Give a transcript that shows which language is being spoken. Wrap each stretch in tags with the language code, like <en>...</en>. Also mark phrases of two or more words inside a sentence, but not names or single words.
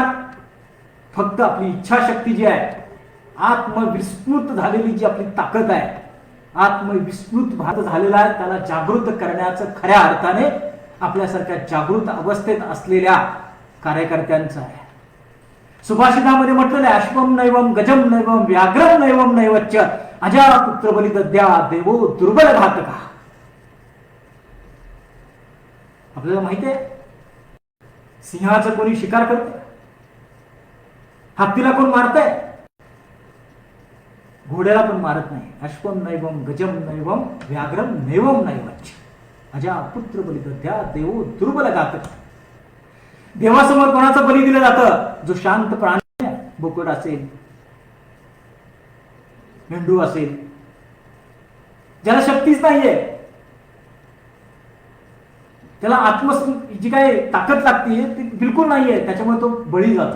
<mr>फक्त आपली इच्छाशक्ती जी आहे, आत्मविस्मृत झालेली जी आपली ताकद आहे, आत्मविस्मृत भारत झालेला आहे, त्याला जागृत करण्याचं खऱ्या अर्थाने आपल्यासारख्या जागृत अवस्थेत असलेल्या कार्यकर्त्यांचं आहे. सुभाषितामध्ये म्हटलेलं आहे,</mr> <sa>अश्वम नैवम गजम नैवम व्याघ्रम नैवम नैवच्च अजा पुत्र बलिदद्या देवो दुर्बल घातका.</sa> <mr>आपल्याला माहिती आहे, सिंहाचं कोणी शिकार करते, हत्तीला कोण मारतंय, घोड्याला पण मारत नाही.</mr> <sa>अश्वम नैवम गजम नैवम व्याघ्रम नैवम नैवच्च अजा पुत्र बलिदद्या देवो दुर्बल घातका.</sa> <mr>देवासमोर कोणाचं बली दिलं जातं? जो शांत प्राणी, बोकड असेल, मेंढू असेल, ज्याला शक्तीच नाहीये, त्याला जी काही ताकद लागते ती बिलकुल नाहीये, त्याच्यामुळे तो बळी जातो.</mr>